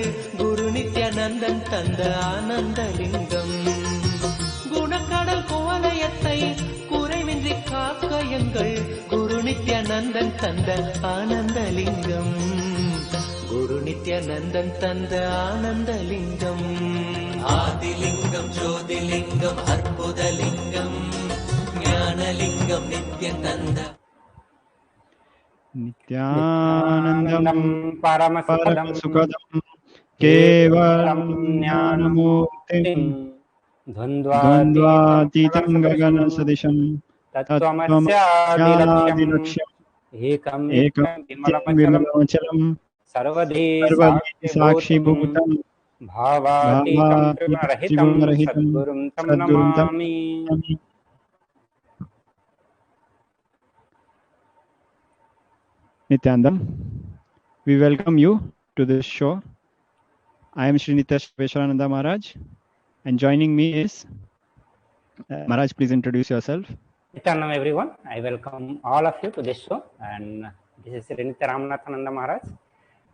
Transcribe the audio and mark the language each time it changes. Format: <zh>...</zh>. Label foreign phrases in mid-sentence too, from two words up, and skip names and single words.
<ta>குரு நித்யானந்தன் தந்த ஆனந்தலிங்கம் குணக்கடல் குவலயத்தை குறைவின்றி காக்க எங்கள் குரு நித்யானந்தன் தந்த ஆனந்தலிங்கம் குரு நித்யானந்தன் தந்த ஆனந்தலிங்கம் ஆதிலிங்கம் ஜோதிலிங்கம் அற்புதலிங்கம் ஞானலிங்கம் நித்யன் தந்த</ta> <sa>नित्यानन्दं परमसुखदं केवलं ज्ञानमूर्तिं द्वन्द्वातीतं गगनसदृशं तत्त्वमस्यादिलक्ष्यम् एकं विमलमचलं सर्वधी साक्षिभूतं भावातीतं त्रिगुणरहितं सद्गुरुं तं नमामि.</sa> <en>Nithyanandam, we welcome you to this show. I am Sri Nithyananda Maharaj, and joining me is Maharaj. Please introduce yourself. Nithyanandam, everyone. I welcome all of you to this show, and this is Sri Nithyananda Maharaj.</en>